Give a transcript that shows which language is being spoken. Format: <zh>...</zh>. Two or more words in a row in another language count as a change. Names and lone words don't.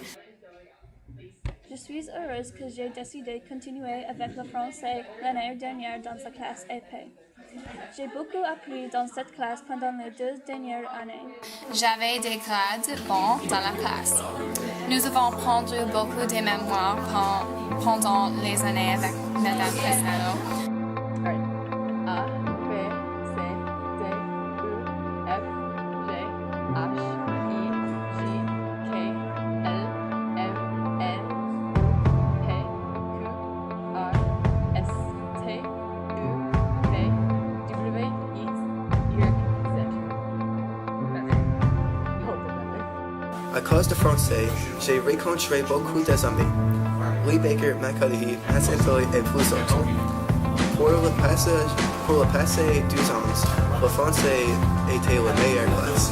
<fr>Je suis heureuse que j'ai décidé de continuer avec le français l'année dernière dans la classe EP. J'ai beaucoup appris dans cette classe pendant les 2 dernières années. J'avais des grades bons dans la classe. Nous avons pris beaucoup de mémoires pendant les années avec Madame Prestano. A, B, C, D, E, F, G, H, I, J, K, L, M, N, P, Q, R, S, T, U, V, W, X, Y, Z. À cause de français, j'ai rencontré beaucoup d'amis. Lee Baker, Macaulay, Hassantoy et plus autres. Pour le passé 12 ans, le français était la meilleure classe.</fr>